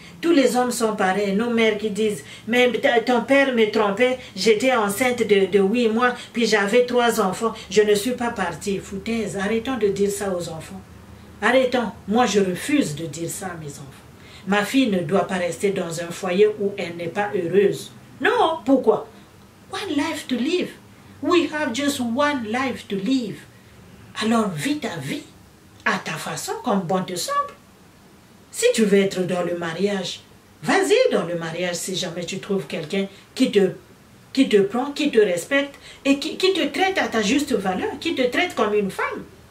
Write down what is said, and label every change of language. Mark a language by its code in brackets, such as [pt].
[fr] Tous les hommes sont pareils. Nos mères qui disent, mais ton père me trompait, j'étais enceinte de 8 mois, puis j'avais 3 enfants, je ne suis pas partie. Foutaise, arrêtons de dire ça aux enfants. Arrêtons. Moi, je refuse de dire ça à mes enfants. Ma fille ne doit pas rester dans un foyer où elle n'est pas heureuse. Non, pourquoi? [en] One life to live. We have just one life to live. [fr] Alors, vis ta vie à ta façon, comme bon te semble. Si tu veux être dans le mariage, vas-y dans le mariage si jamais tu trouves quelqu'un qui te prend, qui te respecte et qui te traite à ta juste valeur, qui te traite comme une femme.